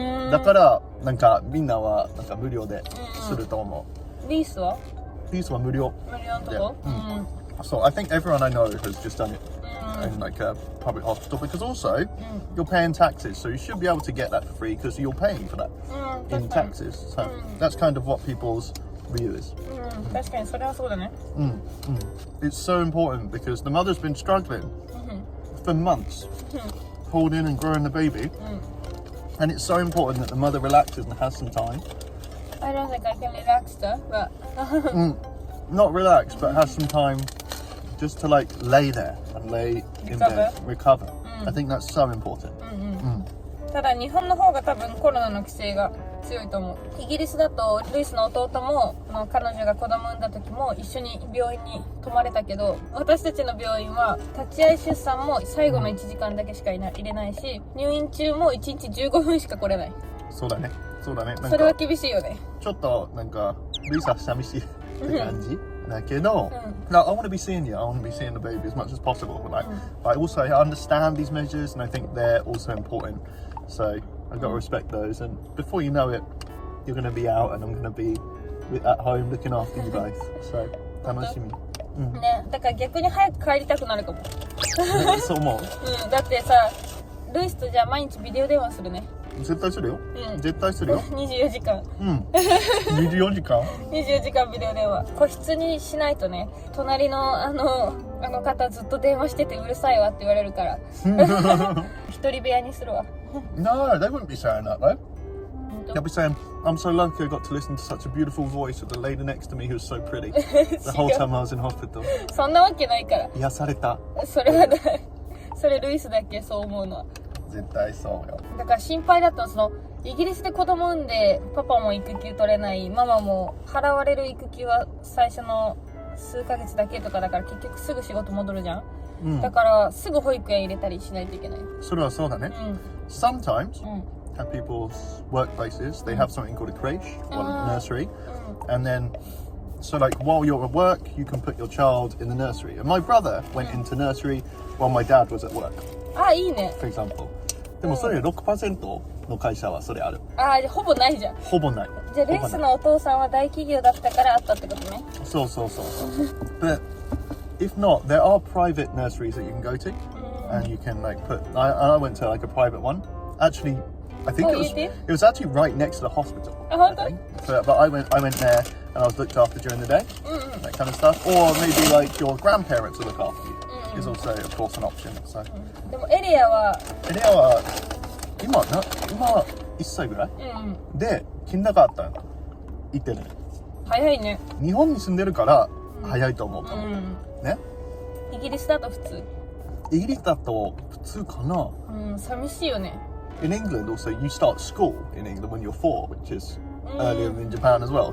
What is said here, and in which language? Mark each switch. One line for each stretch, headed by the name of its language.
Japanese: だからなんかみんなはなんか無料ですると思う。リースは？リースは無料。無料のとこ？
English: So I think everyone I know has just done it in like a public hospital because also you're paying taxes, so you should be able to get that for free because you're paying for that in taxes. So that's kind of what people's view is.
Japanese: 確かにそれはそうだね。
English: It's so important because the mother's been struggling for months, holding and growing the baby, and it's so important that the mother relaxes and has some time. I don't think I can relax though, but Not relax, but have some time just to like lay there and lay in bed, recover. I think that's so important.
Japanese: ただ日本の方が多分コロナの規制が強いと思う。イギリスだとルイスの弟も彼女が子供産んだ時も一緒に病院に泊まれたけど、私たちの病院は立ち会い出産も最後の1時間だけしか入れないし、入院中も1日15分しか来れない。そうだね。そうだね。それは厳しいよね。ちょっとなんかルイスは寂しいって感じ。
English: だけど、no, I want to be seeing you. I want to be seeing the baby as much as possible. But I also understand these measures, and I think they're also important. So I've got to respect those. And before you know it, you're going to be out, and I'm going to be at home looking after you guys.
Japanese: So 楽しみ。ね、だから逆に早く帰りたくなるかも。そう思う。だってさ、ルイスとじゃあ毎日ビデオ電話するね。絶対するよ。絶対するよ。 24時間。 24時間 24時間ビデオ電話。個室にしないとね、隣のあの方ずっと電話しててうるさいわって言われるから。一人部屋にするわ。
English: No, they wouldn't be saying that though. They'll be saying, I'm so lucky I got to listen to such a beautiful voice with the lady next to me who's so pretty. The whole time I was in hospital.
Japanese: そんなわけないから。癒された。それはない。それルイスだっけそう思うのは。絶対そうよ。だから心配だったの、イギリスで子供産んでパパも育休取れない、ママも払われる育休は最初の数ヶ月だけとかだから結局すぐ仕事戻るじゃん。だからすぐ保育園入れたりしないといけない。それはそうだね。
English: Sometimes at people's workplaces they have something called a creche or a nursery, and then so like while you're at work you can put your child in the nursery. And my brother went into nursery while my dad was at work.
Japanese: あ、いいね。
English: For example.
Japanese: でもそれ 6% の会社はそれある。あ、じゃあほぼないじゃん。ほぼない。じゃあルイスのお父さんは大企業だったからあったってことね。そう。
English: But if not, there are private nurseries that you can go to, and you can like put. I went to like a private one. Actually, I think it was actually right next to the hospital. I think. But I went there and I was looked after during the day, that kind of stuff. Or maybe like your grandparents will look after you. Is also of course an option. So.
Japanese: でもエリアは今1歳ぐらい、でキンダガータン行ってる。早いね。日本に住んでるから早いと思うかも、ね。イギリスだと普通。イギリスだと普通かな。寂しいよね。
English: In England also you start school in England when you're 4, which is earlier than in Japan as well.